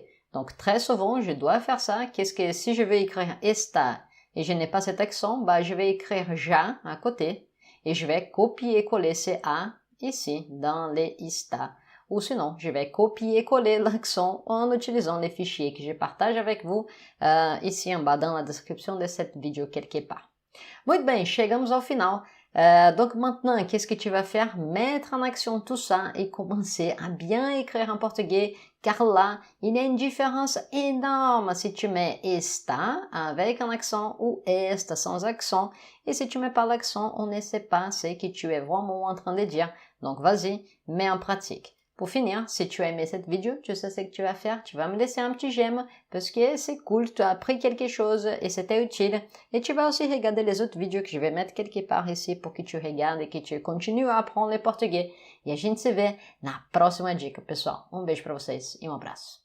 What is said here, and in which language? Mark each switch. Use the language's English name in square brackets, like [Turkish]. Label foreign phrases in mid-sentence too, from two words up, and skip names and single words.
[French] Donc, très souvent, je dois faire ça. Qu'est-ce que, si je veux écrire esta et je n'ai pas cet accent, bah, je vais écrire ja à côté, et je vais copier-coller ces A ici, dans les ista. Ou sinon, je vais copier-coller l'accent en utilisant les fichiers que je partage avec vous ici en bas dans la description de cette vidéo quelque part. [Portuguese] Muito bem, chegamos ao final. [French] Donc maintenant, qu'est-ce que tu vas faire? Mettre en action tout ça et commencer à bien écrire en portugais, car là, il y a une différence énorme si tu mets esta avec un accent ou esta sans accent. Et si tu mets pas l'accent, on ne sait pas ce que tu es vraiment en train de dire. Donc vas-y, mets en pratique. Pour finir, si tu as aimé cette vidéo, tu sais ce que tu vas faire, tu vas me laisser un petit j'aime parce que c'est cool, tu as appris quelque chose et c'était utile. Et tu vas aussi regarder les autres vidéos que je vais mettre quelque part ici pour que tu regardes et que tu continues a apprendre le português. [Portuguese] E a gente se vê na próxima dica, pessoal. Um beijo para vocês e um abraço.